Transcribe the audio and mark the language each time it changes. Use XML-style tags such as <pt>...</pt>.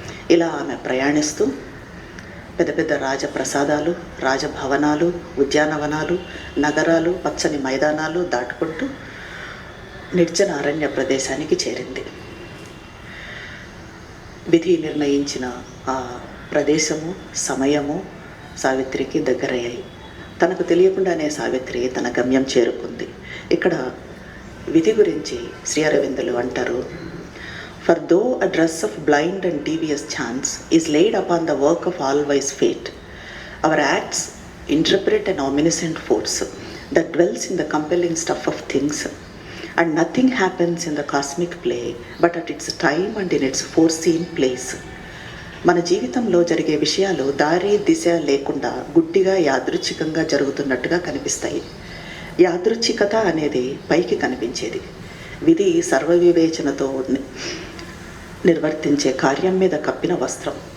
<te>ఇలా ఆమె ప్రయాణిస్తూ పెద్ద పెద్ద రాజప్రసాదాలు, రాజభవనాలు, ఉద్యానవనాలు, నగరాలు, పచ్చని మైదానాలు దాటుకుంటూ నిర్జన అరణ్య ప్రదేశానికి చేరింది. విధి నిర్ణయించిన ఆ ప్రదేశము, సమయము సావిత్రికి దగ్గరయ్యాయి. తనకు తెలియకుండానే సావిత్రి తన గమ్యం చేరుకుంది. ఇక్కడ విధి గురించి శ్రీ అరవిందులు అంటారు,</te> <en>For though a dress of blind and devious chance is laid upon the work of all-wise fate, our acts interpret an omniscient force that dwells in the compelling stuff of things, and nothing happens in the cosmic play but at its time and in its foreseen place.</en> <te>మన జీవితంలో జరిగే విషయాలు దారి దిశ లేకుండా గుడ్డిగా యాదృచ్ఛికంగా జరుగుతున్నట్టుగా కనిపిస్తాయి. యాదృచ్ఛికత అనేది పైకి కనిపించేది. విధి సర్వవివేచనతో నిర్వర్తించే కార్యం మీద కప్పిన వస్త్రం.</te>